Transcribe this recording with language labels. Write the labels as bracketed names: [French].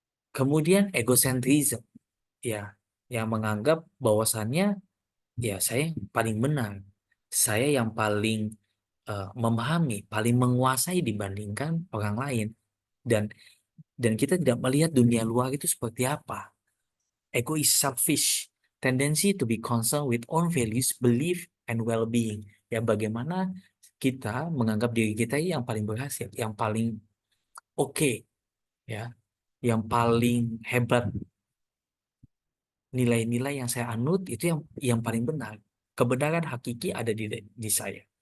[Indonesian] Kemudian egocentrism, ya, yang menganggap bahwasannya ya saya yang paling benar, saya yang paling memahami, paling menguasai dibandingkan orang lain, dan kita tidak melihat dunia luar itu seperti apa. [English] Ego is selfish, tendency to be concerned with own values, belief, and well-being. [Indonesian] Ya, bagaimana kita menganggap diri kita yang paling berhasil, yang paling oke, ya, yang paling hebat. Nilai-nilai yang saya anut itu yang paling benar. Kebenaran hakiki ada di saya.